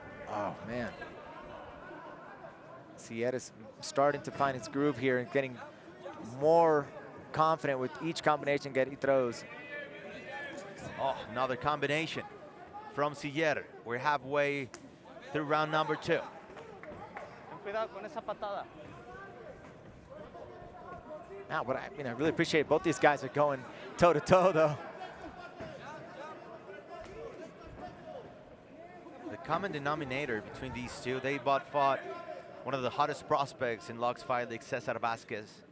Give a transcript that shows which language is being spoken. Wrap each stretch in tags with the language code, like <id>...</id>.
<en>Oh, man. Siller is starting to find his groove here and getting more confident with each combination he throws. Oh, another combination from Siller. We're halfway through round number 2.</en> <es>Ten cuidado con esa patada.</es> <en>Now, what I really appreciate both these guys are going toe-to-toe, though. The common denominator between these two, they both fought one of the hottest prospects in LUX Fight League, Cesar Vazquez.</en>